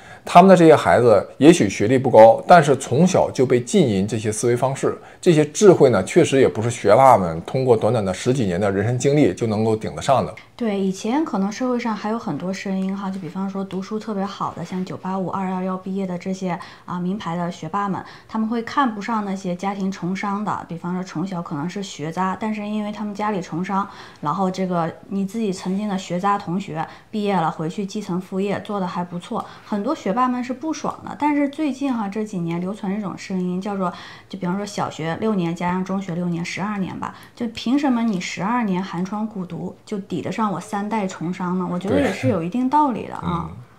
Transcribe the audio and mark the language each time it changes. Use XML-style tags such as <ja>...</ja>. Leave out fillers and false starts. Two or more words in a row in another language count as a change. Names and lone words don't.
<zh>他們的這些孩子也許學歷不高，但是從小就被浸淫这些思維方式，这些智慧呢，确实也不是学霸们通过短短的10几年的人生经历就能够顶得上的。对，以前可能社会上还有很多声音哈，就比方说读书特别好的，像985、211畢業的這些名牌的學霸們，他們會看不上那些家庭從商的，比方說從小可能是學渣，但是因為他們家裡從商，然後這個你自己曾經的學渣同學畢業了回去繼承父業，做得還不錯，很多學霸們是不爽的。但是最近這幾年流傳一種聲音，叫做就比方說小學6年加上中學6年，12年吧，就憑什麼你12年寒窗苦讀就抵得上我3代從商呢？我覺得也是有一定道理的啊。</zh>